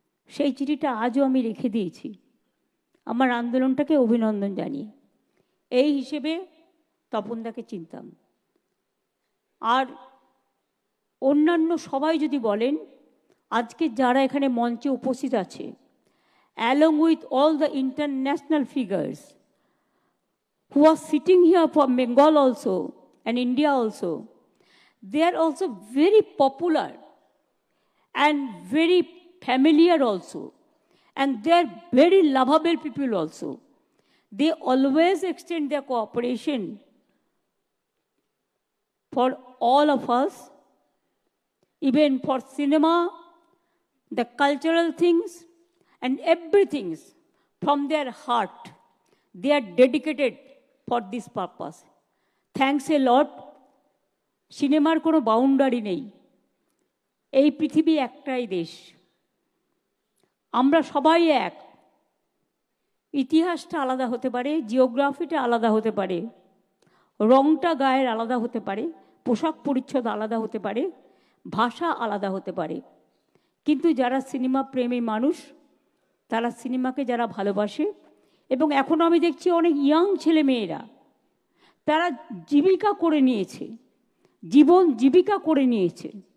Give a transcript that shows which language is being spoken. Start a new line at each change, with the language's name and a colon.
Bangla: সেই চিঠিটা আজও আমি রেখে দিয়েছি আমার আন্দোলনটাকে অভিনন্দন জানিয়ে। এই হিসেবে তপনদাকে চিনতাম। আর অন্যান্য সবাই যদি বলেন, আজকে যারা এখানে মঞ্চে উপস্থিত আছে,
English: along with all the international figures who are sitting here from Bengal also and India also, they are also very popular and very familiar also. And they are very lovable people also. They always extend their cooperation for all of us, even for cinema, the cultural things, and everything from their heart. They are dedicated for this purpose. Thanks a lot.
Bangla: সিনেমার কোনো boundary নেই, এই পৃথিবী একটাই দেশ, আমরা সবাই এক। ইতিহাসটা আলাদা হতে পারে, জিওগ্রাফিটা আলাদা হতে পারে, রংটা গায়ের আলাদা হতে পারে, পোশাক পরিচ্ছদ আলাদা হতে পারে, ভাষা আলাদা হতে পারে, কিন্তু যারা সিনেমা প্রেমী মানুষ, তারা সিনেমাকে যারা ভালোবাসে, এবং এখন আমি দেখছি অনেক ইয়াং ছেলে মেয়েরা তারা জীবিকা করে নিয়েছে, জীবন জীবিকা করে নিয়েছে।